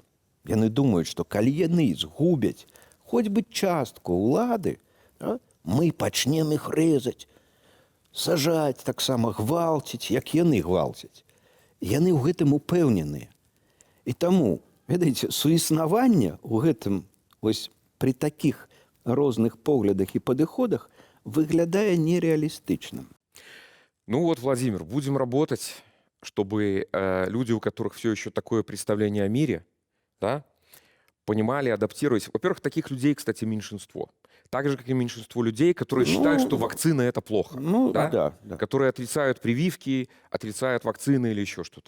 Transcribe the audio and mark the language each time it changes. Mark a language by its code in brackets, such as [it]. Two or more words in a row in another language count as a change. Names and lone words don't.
[be] Яны думаюць, што калі яны згубяць хоць бы частку ўлады, мы пачнем іх рэзаць, сажаць, таксама гвалціць, як яны гвалцяць. Яны ў гэтым упэўненыя. І таму, ведаеце, суіснаванне ў гэтым, вось пры такіх розных поглядах і падыходах выглядае нереалістычным. [ru] Ну вот, Владимир, будем работать, чтобы люди, у которых все еще такое представление о мире, да, понимали, адаптировались. Во-первых, таких людей, кстати, меньшинство. Так же, как и меньшинство людей, которые считают, что вакцина – это плохо. Да. Которые отрицают прививки, отрицают вакцины или еще что-то.